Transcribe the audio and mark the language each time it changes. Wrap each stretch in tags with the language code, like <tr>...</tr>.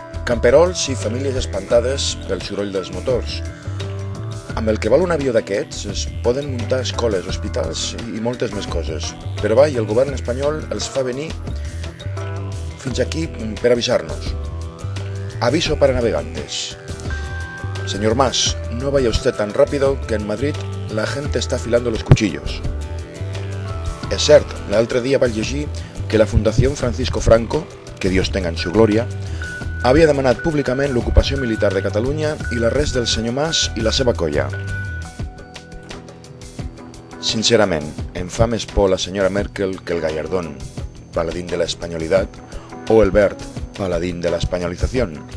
<ca>Camperols i famílies espantades pel soroll dels motors. Amb el que val un avió d'aquests es poden muntar escoles, hospitals i moltes més coses. Però va, i el govern espanyol els fa venir fins aquí per avisar-nos.</ca> <es>Aviso para navegantes. Señor Mas, no vaya usted tan rápido que en Madrid la gente está afilando los cuchillos.</es> <ca>És cert, l'altre dia vaig llegir que la Fundació Francisco Franco,</ca> <es>que Dios tenga en su gloria,</es> <ca>havia demanat públicament l'ocupació militar de Catalunya i l'arrest del senyor Mas i la seva colla. Sincerament, em fa més por la senyora Merkel que el Gallardón, paladín de la espanyolitat, o el Bert,</ca> <es>paladín de la espanyolización.</es>